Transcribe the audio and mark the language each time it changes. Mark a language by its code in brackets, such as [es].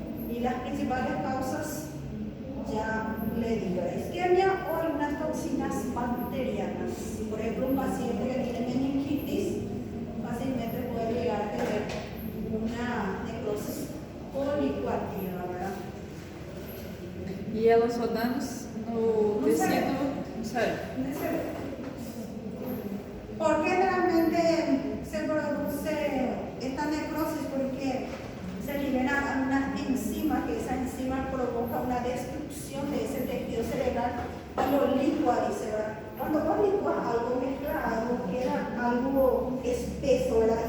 [es] Y las principales causas, ya le digo, la isquemia o algunas toxinas bacterianas. Si por ejemplo un paciente que tiene meningitis, fácilmente puede llegar a tener una necrosis policoactiva, ¿verdad? [pt] E elas rodando no tecido, sério. [es] ¿Por qué realmente se produce esta necrosis? Porque se liberan algunas enzimas, que esa enzima provoca una destrucción de ese tejido cerebral y lo licúa, dice, ¿verdad? Cuando vos licuas algo, mezclas algo, queda algo espeso, ¿verdad?